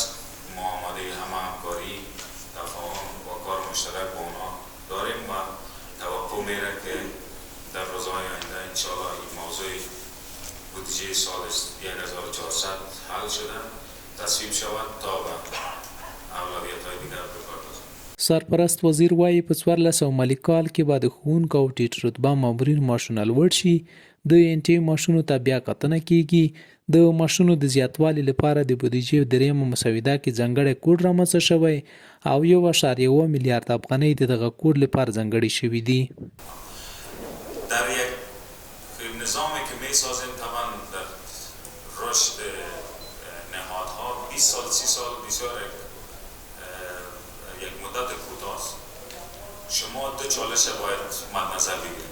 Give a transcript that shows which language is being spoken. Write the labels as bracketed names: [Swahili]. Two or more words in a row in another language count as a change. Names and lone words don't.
[Persian] ما آماده همه همکاری، تفاهم و کار مشترک با اونا داریم و توقع میره که در روزهای آینده انشاءالله این موضوع بودجه سال 1400 حل شده تصویب شود تا به اولویت‌های دیگر بپردازیم. [Pashto] سرپرست وزیر وایي په 1400 مالي کال کې به د ښوونکو او ټیټ رتبه مامورینو معاشونه لوړ شي. د NTA معاشونو ته بیا کتنه کیږي. د معاشونو د زیاتوالي لپاره د بودیجې دریمه مسوده کې ځانګړی کوډ رامنځته شوی او 1.1 میلیارد افغانۍ د دغه کوډ لپاره ځانګړي شوي دي. [Persian] در یک نظامی که میسازیم طبعا در رشد نهادها 20 سال 30 سال بسیار یک مدت کوتاه است. شما دو چالش باید مد نظر بگیرید.